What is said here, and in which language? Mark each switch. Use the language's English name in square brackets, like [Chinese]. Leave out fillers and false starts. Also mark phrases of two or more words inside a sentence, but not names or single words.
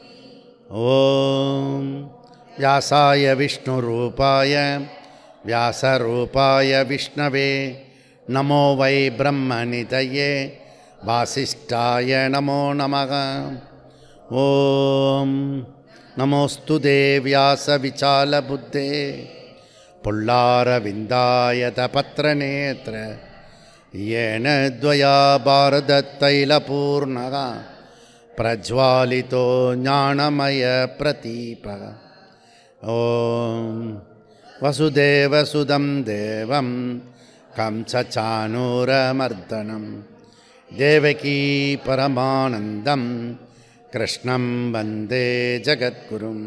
[Sanskrit] ओम् व्यासाय विष्णुरूपाय व्यासरूपाय विष्णवे नमो वै ब्रह्मनिधये वासिष्ठाय नमो नमः. ओम् नमोऽस्तु तेव्यास विशाल बुद्धे फुल्लारविन्दायत पत्रनेत्र येन द्वया भारततैलपूर्णः प्रज्वालितो ज्ञानमयप्रदीपः. ॐ वसुदेवसुतं देवं कंसचाणूरमर्दनं देवकी परमानन्दं कृष्णं वन्दे जगद्गुरुम्.